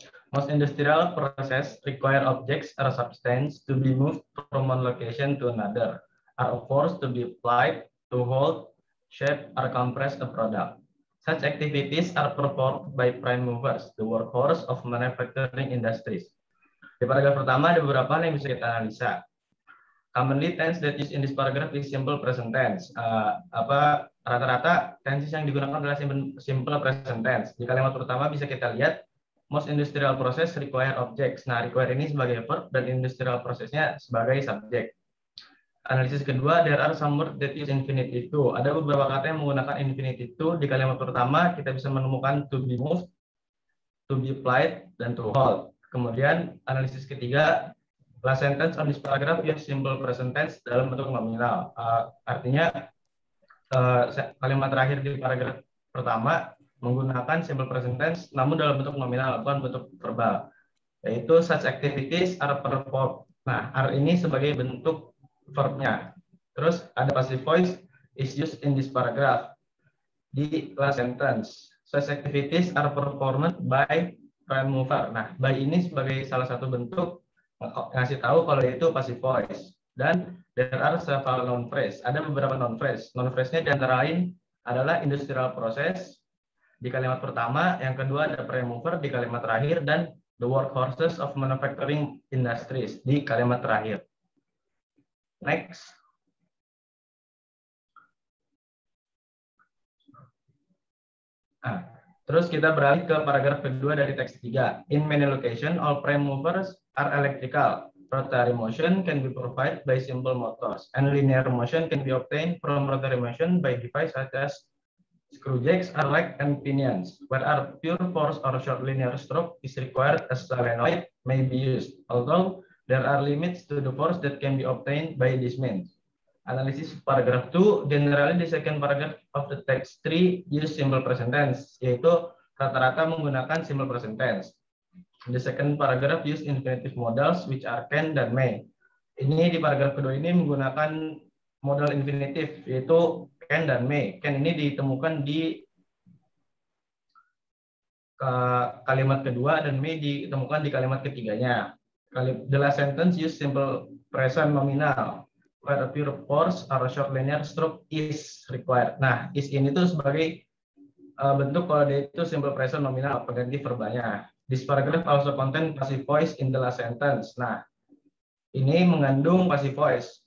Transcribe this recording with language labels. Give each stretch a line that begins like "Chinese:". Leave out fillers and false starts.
English: Most industrial process require objects or substance to be moved from one location to another, are a force to be applied to hold, shape, or compress a product. Such activities are performed by prime movers, the workhorse of manufacturing industries.
Indonesian: Di paragraf pertama ada beberapa hal yang bisa kita analisa.
English: Commonly tense that used in this paragraph is simple present tense.
Indonesian: Rata-rata tenses yang digunakan adalah simple present tense. Di kalimat pertama bisa kita lihat
English: most industrial process require objects.
Indonesian: Nah, require ini sebagai verb dan industrial prosesnya sebagai subjek. Analisis kedua,
English: there are some words that use infinitive to.
Indonesian: Ada beberapa kata yang menggunakan infinitive to. Di kalimat pertama kita bisa menemukan to be moved, to be applied, dan to hold. Kemudian analisis ketiga,
English: last sentence on this paragraph use simple present tense
Indonesian: dalam bentuk nominal. Artinya kalimat terakhir di paragraf pertama menggunakan simple present tense namun dalam bentuk nominal, bukan bentuk verbal.
English: Yaitu such activities are performed.
Indonesian: Nah, are ini sebagai bentuk verbnya. Terus ada
English: passive voice is used in this paragraph. Di last sentence, such activities are performed by prime mover.
Indonesian: Nah, by ini sebagai salah satu bentuk ngasih tahu kalau itu passive voice.
English: Dan there are several noun phrase.
Indonesian: Ada beberapa noun phrase. Noun phrase-nya di antara lain adalah industrial process di kalimat pertama, yang kedua ada prime mover di kalimat terakhir, dan
English: the workhorses of manufacturing industries
Indonesian: di kalimat terakhir. Next. Terus kita beralih ke paragraf kedua dari teks 3.
English: In many locations, all prime movers are electrical. Rotary motion can be provided by simple motors, and linear motion can be obtained from rotary motion by devices such as screw jacks, legs, and pinions. Where are pure force or short linear stroke is required, a solenoid may be used, although there are limits to the force that can be obtained by this means. Analisis paragraph 2, generally the second paragraph of the text 3 use simple present tense,
Indonesian: yaitu rata-rata menggunakan
English: simple present tense. The second paragraph use infinitive modals which are can dan may.
Indonesian: Ini di paragraf kedua ini menggunakan modal infinitif, yaitu can dan may. Can ini ditemukan di kalimat kedua dan may ditemukan di kalimat ketiganya.
English: The last sentence use simple present nominal where a pure force or a short linear stroke is required.
Indonesian: Nah, is ini tuh sebagai bentuk kalau dia itu simple present nominal, pengganti verbanya.
English: This paragraph also contain passive voice in the last sentence.
Indonesian: Nah, ini mengandung passive voice.